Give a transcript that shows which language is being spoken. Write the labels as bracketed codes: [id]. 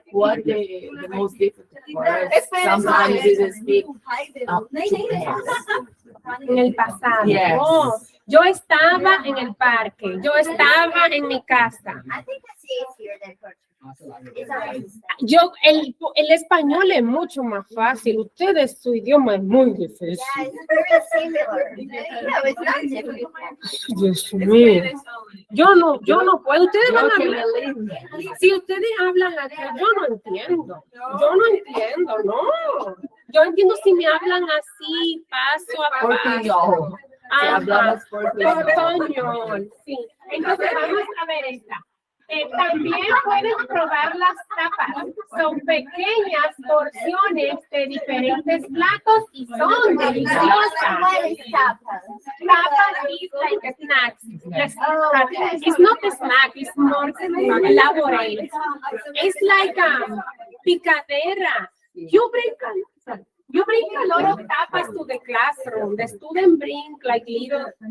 [en] What the most difficult for us sometimes is speak too fast. [es] En el pasado. [en] Yes. [es] Oh, yo estaba en el parque, yo estaba en mi casa. [en] I think that's easier than Portuguese. It's always [es] El español es mucho más fácil. Ustedes, su idioma es muy difícil. [en] yeah, it's very similar. No, it's not difficult. [es] Dios mío. Yo no puedo. Ustedes van a hablar. Si ustedes hablan aquí, yo no entiendo. No. Yo entiendo si me hablan así, paso a paso. Portuñol. Si hablamos portuñol. Portuñol, sí. Entonces vamos a ver esta. También pueden probar las tapas. Son pequeñas porciones de diferentes platos y son deliciosas. [en] What is tapas? Tapas is like snacks. It's not a snack, it's more elaborate. It's like a picadera. You bring a lot of tapas to the classroom. The student bring like little